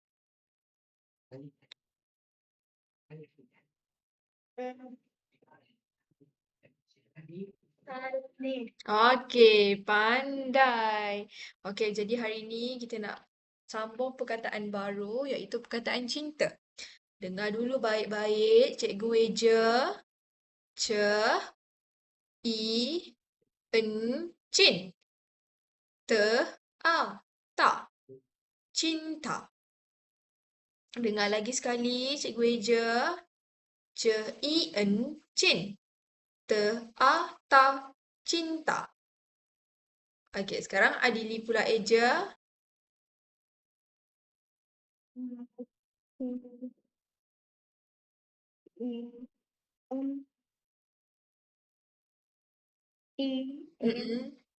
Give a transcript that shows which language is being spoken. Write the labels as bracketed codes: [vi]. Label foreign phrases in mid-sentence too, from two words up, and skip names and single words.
[ms] Okey, pandai. Okey, jadi hari ni kita nak sambung perkataan baru iaitu perkataan cinta. Dengar dulu baik-baik, cikgu eja. Ce, i, en, cin. Te, a, ta. Cinta. Dengar lagi sekali, cikgu eja. Ce, i, en, cin. Te, a, ta. Cinta. Okey, sekarang Adili pula eja. Mm-mm.